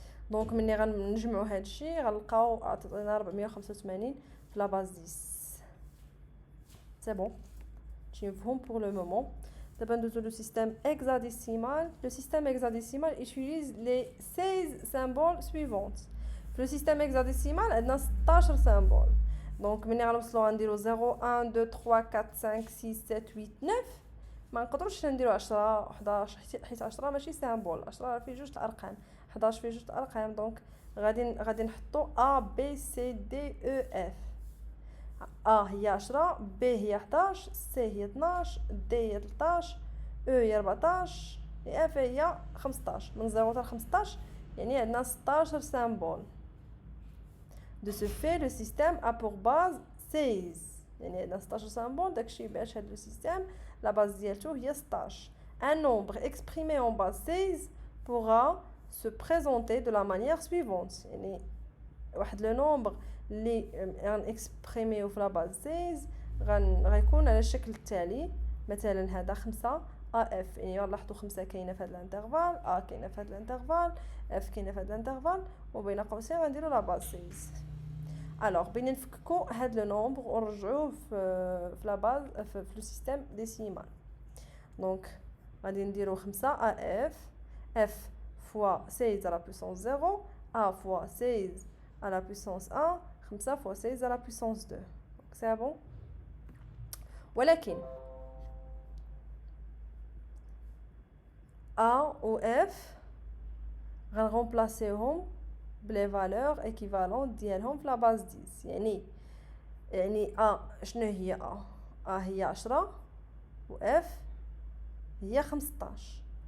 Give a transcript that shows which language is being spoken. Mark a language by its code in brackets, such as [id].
[ar] دونك مني غنجمعوا هادشي غنلقاو عطينا 485 في لا باز 10. سي بون، شي مفهوم [fr] pour le moment. [ar] دابا ندوزو لو سيستيم hexadécimal. [fr] Le système hexadécimal utilise les 16 symboles suivantes. [ar] في لو سيستيم hexadécimal عندنا 16 سامبول. دونك مني غنوصلو غنديرو 0 1 2 3 4 5 6 7 8 9. ما نقدروش نديرو 10 11 حيت 10 ماشي سامبول، 10 فيه جوج الارقام، 11 فيه جوج الارقام. دونك غادي نحطو A B C D E F. A هي 10، B هي 11، C هي 12، D هي 13، E هي 14، F هي 15. من 0 حتى 15 يعني عندنا 16 سامبول. [fr] De ce fait, le système a pour base 16. [ar] يعني عندنا 16 سامبول، داكشي باش هاد لو سيستيم لا باز ديالتو هي 16. [fr] Un nombre exprimé en base 16 pourra se présenter de la manière suivante. [ar] يعني واحد لو نومبر اللي غنكسبريميو في لا باز 16 غيكون على الشكل التالي. مثلا هذا 5 اف، يعني لاحظوا 5 كاينه في هذا الانترفال، ا كاينه في هذا الانترفال، اف كاينه في هذا الانترفال، وبين قوسين غنديروا لا باز 16. الوغ بين نفككو هاد لو نومبر ونرجعوه في لا باز في لو سيستيم ديسيمال. دونك غادي نديرو 5 اف، اف [fr] fois 16 à la puissance 0, a fois 16 à la puissance 1, 5 fois 16 à la puissance 2. Donc c'est bon. [ar] ولكن A ou F غنرمبلاسيهم بلي فالور ايكيفالون ديالهم في لا باز 10. يعني A شنو هي؟ A هي 10 و F هي 15.